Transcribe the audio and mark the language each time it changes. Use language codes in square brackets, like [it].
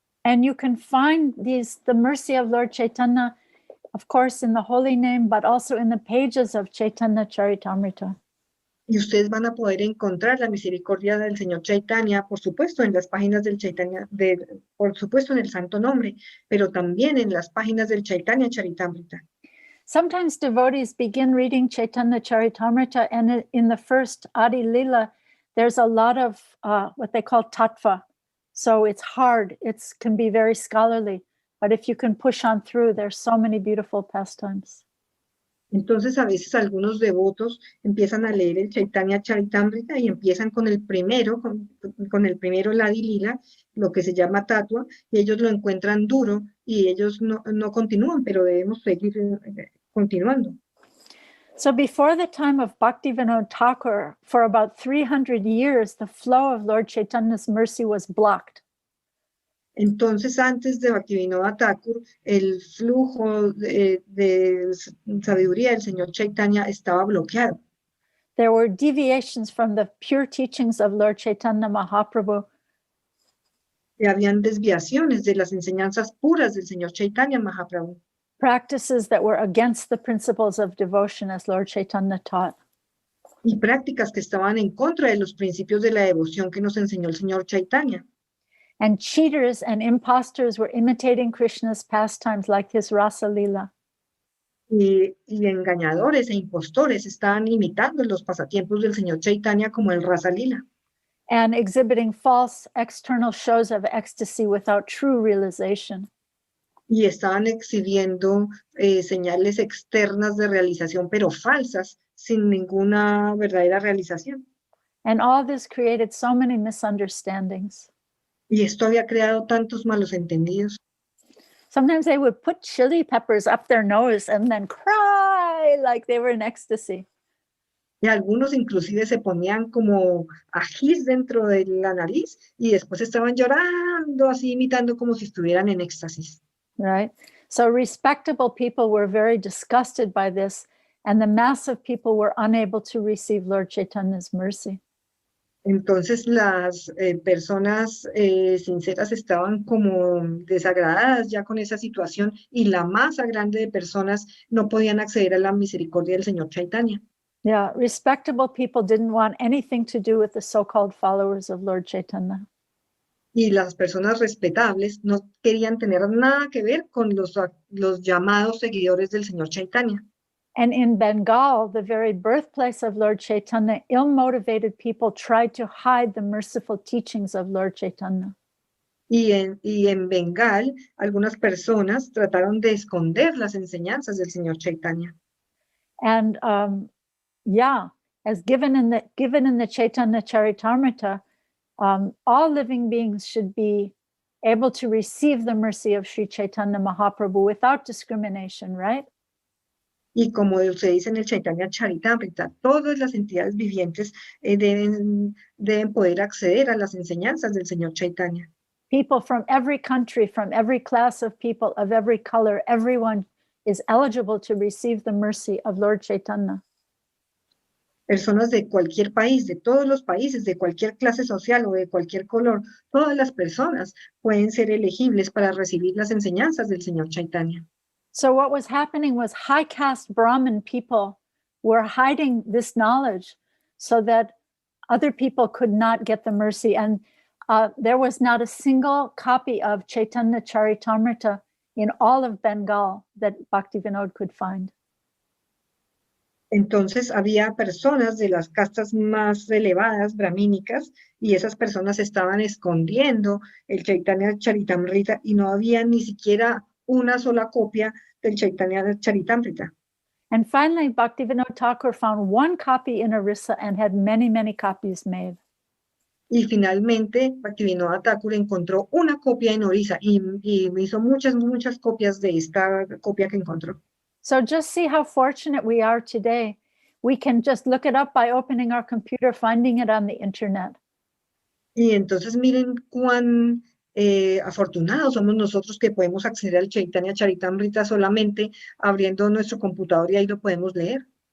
[en] And you can find the mercy of Lord Chaitanya, of course, in the holy name, but also in the pages of Chaitanya Charitamrita. [es] Y ustedes van a poder encontrar la misericordia del señor Chaitanya, por supuesto, en las páginas del Chaitanya, por supuesto, en el santo nombre, pero también en las páginas del Chaitanya Charitamrita. [en] Sometimes devotees begin reading Chaitanya Charitamrita, and in the first Adi Lila, there's a lot of what they call tattva. So it's hard, it can be very scholarly, but if you can push on through, there's so many beautiful pastimes. [es] Entonces, a veces algunos devotos empiezan a leer el Chaitanya Charitamrita y empiezan con el primero, con el primero Adi Lila, lo que se llama tatua, y ellos lo encuentran duro y ellos no continúan, pero debemos seguir continuando. [en] So before the time of Bhaktivinoda Thakur, for about 300 years, the flow of Lord Chaitanya's mercy was blocked. [es] Entonces, antes de Bhaktivinoda Thakur, el flujo de sabiduría del señor Chaitanya estaba bloqueado. [en] There were deviations from the pure teachings of Lord Chaitanya Mahaprabhu. [es] Y habían desviaciones de las enseñanzas puras del señor Chaitanya Mahaprabhu. [en] Practices that were against the principles of devotion as Lord Chaitanya taught. [es] Y prácticas que estaban en contra de los principios de la devoción que nos enseñó el señor Chaitanya. [en] And cheaters and impostors were imitating Krishna's pastimes like his Rasa Lila. [es] Y engañadores e impostores estaban imitando los pasatiempos del señor Chaitanya como el Rasa Lila. [en] And exhibiting false external shows of ecstasy without true realization. [es] Y estaban exhibiendo señales externas de realización, pero falsas, sin ninguna verdadera realización. [en] And all this created so many misunderstandings. [es] Y esto había creado tantos malos entendidos. [en] Sometimes they would put chili peppers up their nose and then cry like they were in ecstasy. [es] Y algunos inclusive se ponían como ajís dentro de la nariz y después estaban llorando, así imitando como si estuvieran en éxtasis. [en] Right? So respectable people were very disgusted by this, and the mass of people were unable to receive Lord Chaitanya's mercy. [es] Entonces las personas sinceras estaban como desagradadas ya con esa situación y la masa grande de personas no podían acceder a la misericordia del Señor Chaitanya. [en] Yeah, respectable people didn't want anything to do with the so-called followers of Lord Chaitanya. [es] Y las personas respetables no querían tener nada que ver con los llamados seguidores del Señor Chaitanya. [en] And in Bengal, the very birthplace of Lord Chaitanya, ill-motivated people tried to hide the merciful teachings of Lord Chaitanya. [es] Y en Bengal, algunas personas trataron de esconder las enseñanzas del Señor Chaitanya. [en] And yeah, as given in the Chaitanya Charitamrita, all living beings should be able to receive the mercy of Sri Chaitanya Mahaprabhu without discrimination, right? [es] Y como se dice en el Chaitanya Charitamrita, todas las entidades vivientes deben poder acceder a las enseñanzas del Señor Chaitanya. [en] People from every country, from every class of people, of every color, everyone is eligible to receive the mercy of Lord Chaitanya. [es] Personas de cualquier país, de todos los países, de cualquier clase social o de cualquier color, todas las personas pueden ser elegibles para recibir las enseñanzas del Señor Chaitanya. [en] So what was happening was high caste Brahmin people were hiding this knowledge so that other people could not get the mercy. And there was not a single copy of Chaitanya Charitamrita in all of Bengal that Bhaktivinoda could find. [es] Entonces había personas de las castas más elevadas, brahmínicas, y esas personas estaban escondiendo el Chaitanya Charitamrita y no había ni siquiera una sola copia del Chaitanya Charitamrita. [en] And finally, Bhaktivinoda Thakur found one copy in Orissa and had many, many copies made. [es] Y finalmente, Bhaktivinoda Thakur encontró una copia en Orissa y hizo muchas copias de esta copia que encontró. [en] So just see how fortunate we are today. We can just look it up by opening our computer, finding it on the internet. [es] Y entonces miren cuán afortunados somos nosotros que podemos acceder al Chaitanya Charitamrita solamente abriendo nuestro computador y ahí lo podemos leer.